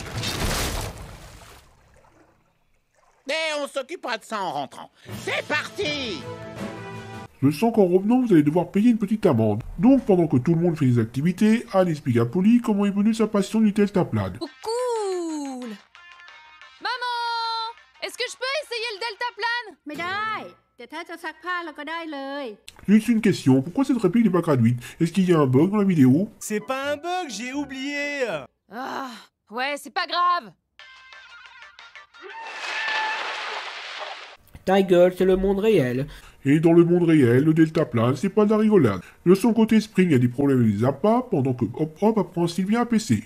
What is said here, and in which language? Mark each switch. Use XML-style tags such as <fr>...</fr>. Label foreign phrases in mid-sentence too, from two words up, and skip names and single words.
<fr>Mais on s'occupera de ça en rentrant. C'est parti! Je sens qu'en revenant, vous allez devoir payer une petite amende. Donc, pendant que tout le monde fait des activités, Anne explique à Polly comment est venue sa passion du deltaplane. Oh, cool. Maman, est-ce que je peux essayer le deltaplane?</fr> <th>ไม่ได้ แต่ถ้าจะซักผ้าเราก็ได้เลย</th> <fr>Juste une question, pourquoi cette réplique n'est pas traduite? Est-ce qu'il y a un bug dans la vidéo? C'est pas un bug, j'ai oublié. Ah, ouais, c'est pas grave. Ta gueule, c'est le monde réel. Et dans le monde réel, le deltaplane, c'est pas de la rigolade. De son côté, Spring a des problèmes avec les appâts, pendant que Hop Hop apprend Sylvia à PC.</fr>